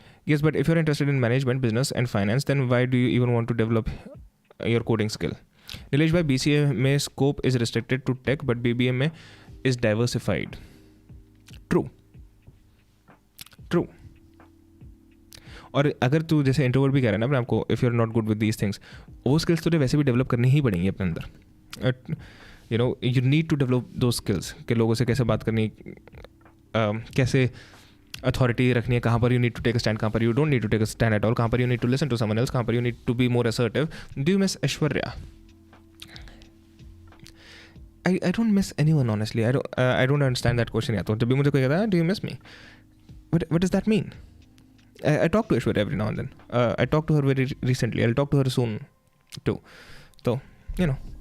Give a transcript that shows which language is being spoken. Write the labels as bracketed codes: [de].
[en] Yes, but if you're interested in management, business and finance, then why do you even want to develop your coding skill? Nilesh bhai, BCA mein scope is restricted to tech, but BBA mein is diversified. True. [hi] और अगर तू जैसे introvert भी कह रहा है ना अपने आपको, [en] if you are not good with these things, [hi] वो स्किल्स तुझे वैसे भी डेवलप करनी ही पड़ेंगी अपने अंदर. [en] you need to develop दो skills [hi] कि लोगों से कैसे बात करनी, कैसे अथॉरिटी रखनी है, [en] कहाँ पर you need to take a stand, कहाँ पर you don't need to take a stand at all, कहाँ पर you need to listen to someone else, कहाँ पर you need to be more assertive. Do you miss Aishwarya? I don't miss anyone, honestly. I don't understand that question yet. [hi] तो जब भी मुझे कोई कहता है, [en] do you miss me? What does that mean? I talk to Aishwarya every now and then. I talk to her very recently. I'll talk to her soon too. So, you know.